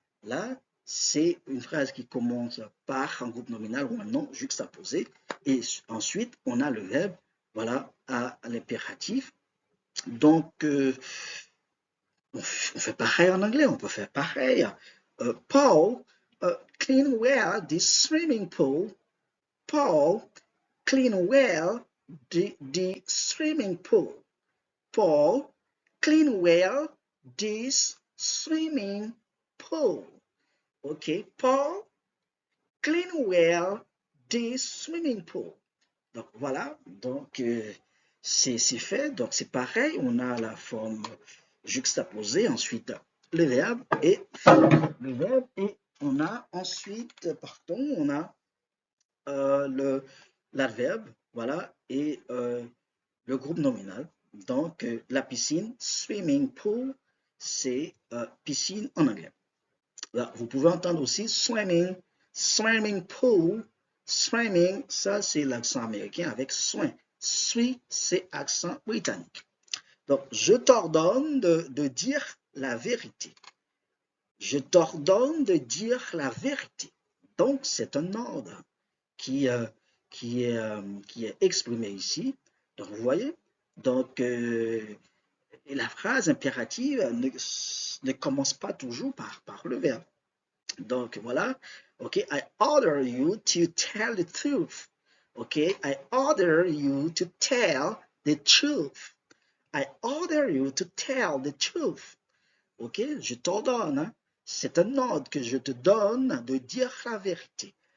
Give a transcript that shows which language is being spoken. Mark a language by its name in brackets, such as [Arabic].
[French] Là, c'est une phrase qui commence par un groupe nominal ou un nom juxtaposé. Et ensuite, on a le verbe, voilà, à l'impératif. Donc, on fait pareil en anglais, on peut faire pareil. [English] Paul, clean well the swimming pool. Paul, clean well the swimming pool. Paul, clean well this swimming pool. OK, Paul, clean well this swimming pool. [French] Donc voilà, donc c'est fait, donc c'est pareil, on a la forme juxtaposée, ensuite le verbe et on a ensuite, pardon, on a l'adverbe, voilà, et le groupe nominal. Donc la piscine, swimming pool, c'est piscine en anglais. Là, vous pouvez entendre aussi swimming, swimming pool, swimming, ça c'est l'accent américain avec soin. Suis, c'est accent britannique. Donc, je t'ordonne de dire la vérité. Je t'ordonne de dire la vérité. Donc, c'est un ordre qui est exprimé ici. Donc, vous voyez, donc, la phrase impérative ne commence pas toujours par le verbe. Donc, voilà. [English] OK, I order you to tell the truth. OK, I order you to tell the truth. I order you to tell the truth. [French] OK, je t'ordonne. Hein? C'est un ordre que je te donne de dire la vérité.